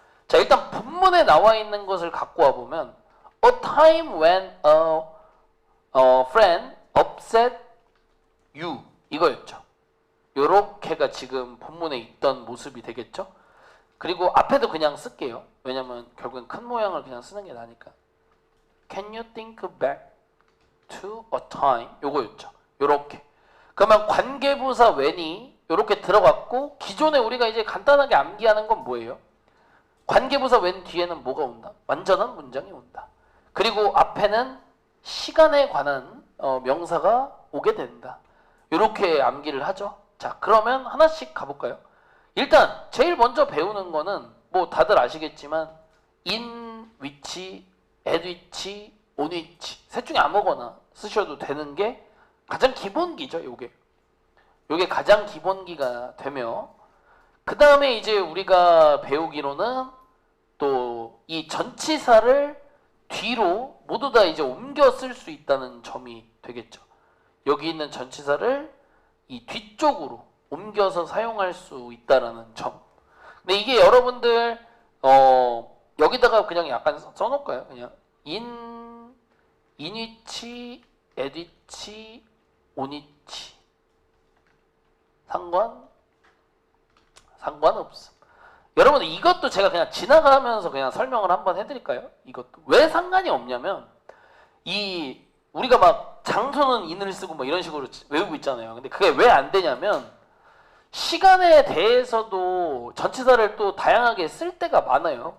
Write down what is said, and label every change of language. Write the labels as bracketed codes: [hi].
[ko] 자, 일단 본문에 나와 있는 것을 갖고 와 보면 [en] a time when a friend upset you, [ko] 이거였죠. 요렇게가 지금 본문에 있던 모습이 되겠죠. 그리고 앞에도 그냥 쓸게요. 왜냐면 결국엔 큰 모양을 그냥 쓰는 게 나니까. [en] Can you think back to a time? [ko] 요거였죠. 요렇게. 그러면 관계부사 when이 요렇게 들어갔고, 기존에 우리가 이제 간단하게 암기하는 건 뭐예요? 관계부사 when 뒤에는 뭐가 온다? 완전한 문장이 온다. 그리고 앞에는 시간에 관한 명사가 오게 된다. 요렇게 암기를 하죠. 자, 그러면 하나씩 가볼까요? 일단 제일 먼저 배우는 거는 뭐 다들 아시겠지만 in which, at which, on which 셋 중에 아무거나 쓰셔도 되는 게 가장 기본기죠. 요게 가장 기본기가 되며, 그 다음에 이제 우리가 배우기로는 또 이 전치사를 뒤로 모두 다 이제 옮겨 쓸 수 있다는 점이 되겠죠. 여기 있는 전치사를 이 뒤쪽으로 옮겨서 사용할 수 있다라는 점. 근데 이게 여러분들 여기다가 그냥 약간 써놓을까요? 그냥 in which, at which, on which 상관없음. 여러분 이것도 제가 그냥 지나가면서 그냥 설명을 한번 해드릴까요? 이것도 왜 상관이 없냐면, 이 우리가 막 장소는 in을 쓰고 뭐 이런 식으로 외우고 있잖아요. 근데 그게 왜 안 되냐면 시간에 대해서도 전치사를 또 다양하게 쓸 때가 많아요.